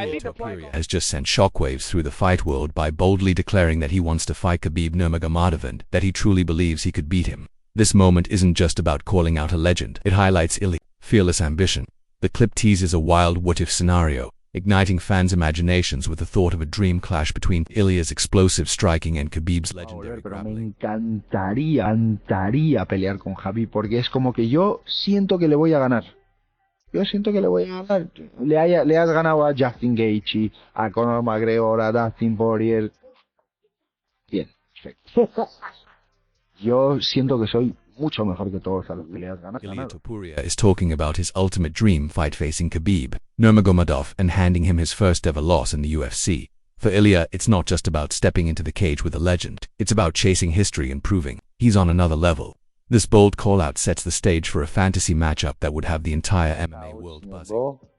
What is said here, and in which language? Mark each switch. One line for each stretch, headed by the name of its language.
English: Ilia Topuria has just sent shockwaves through the fight world by boldly declaring that he wants to fight Khabib Nurmagomedov and that he truly believes he could beat him. This moment isn't just about calling out a legend. It highlights Ilia's fearless ambition. The clip teases a wild what-if scenario, igniting fans' imaginations with the thought of a dream clash between Ilia's explosive striking and Khabib's legendary grappling.
Spanish: Me encantaría pelear con Khabib porque es como que yo siento que le voy a ganar. Yo siento que le voy a ganar. Le has ganado a Justin Gaethje, a Conor McGregor, a Dustin Poirier. Bien, perfecto. Yo siento que soy mucho mejor que todos a los que le has ganado.
English: Ilia Topuria is talking about his ultimate dream fight facing Khabib Nurmagomedov and handing him his first ever loss in the UFC. For Ilia, it's not just about stepping into the cage with a legend. It's about chasing history and proving he's on another level. This bold call-out sets the stage for a fantasy matchup that would have the entire MMA world buzzing.